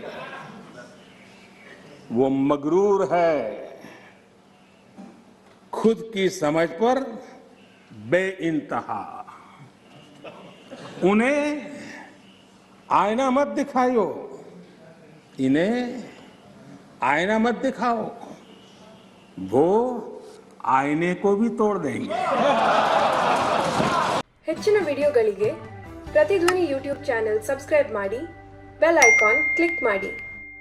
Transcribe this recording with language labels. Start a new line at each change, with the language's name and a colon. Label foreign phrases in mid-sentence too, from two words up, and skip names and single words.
Hindi: वो मगरूर है, खुद की समझ पर बेइंतहा। उन्हें आईना मत दिखाओ, इन्हें आईना मत दिखाओ, वो आईने को भी तोड़ देंगे।
Kannada: ಹೆಚ್ಚಿನ ವಿಡಿಯೋಗಳಿಗೆ ಪ್ರತಿಧ್ವನಿ
English: YouTube channel
Kannada: ಸಬ್ಸ್ಕ್ರೈಬ್ ಮಾಡಿ,
English: bell icon click
Kannada: ಮಾಡಿ।